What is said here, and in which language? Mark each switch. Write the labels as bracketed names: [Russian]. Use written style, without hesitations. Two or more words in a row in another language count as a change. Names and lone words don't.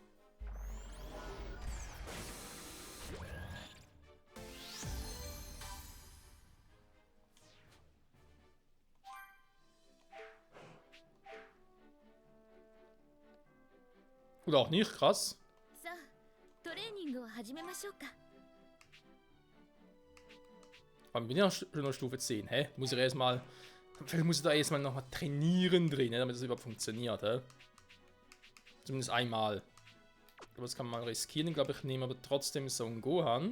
[German] Oder auch nicht, krass. [Japanese] さあトレーニングを始めましょうか。 [German] Aber bin ja schon auf Stufe 10, hä? Vielleicht muss ich da erstmal nochmal trainieren drin, damit das überhaupt funktioniert, hä? Zumindest einmal. Aber das kann man mal riskieren. Ich glaube, ich nehme aber trotzdem Son Gohan.